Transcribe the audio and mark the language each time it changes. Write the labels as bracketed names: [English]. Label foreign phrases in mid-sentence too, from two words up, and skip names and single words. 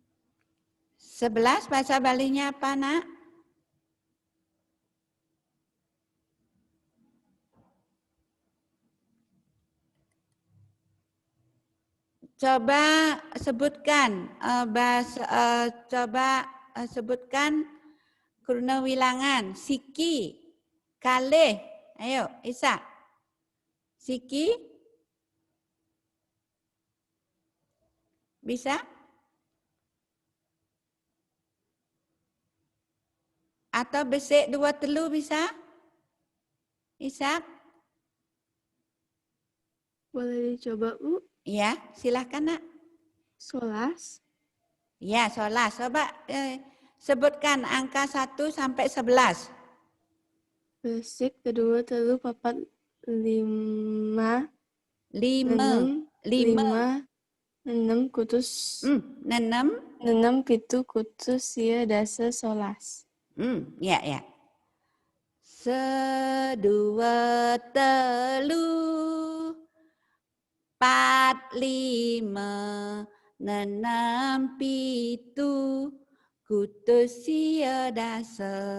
[Indonesian] 11 bahasa Balinya apa, Nak? Coba sebutkan sebutkan [Balinese] kurna wilangan siki, kalih. [Indonesian] Ayo, Isa. Siki? Bisa? Atau [Balinese] besik 2 telu [Indonesian] bisa? Isa? Boleh dicoba, Bu? Ya, silahkan nak. [Balinese] Solas. [Indonesian] Ya, solas. Coba sebutkan angka 1 sampai 11. [Balinese] Besik, kedua, telu, papat, 5, 5. 6, 6, kutus, 6. 6, pitu, kutus, sia, dasa, solas. Ya, ya. 1, 2, 3, 4, 5, 6, pitu, kutus, sia, dasa.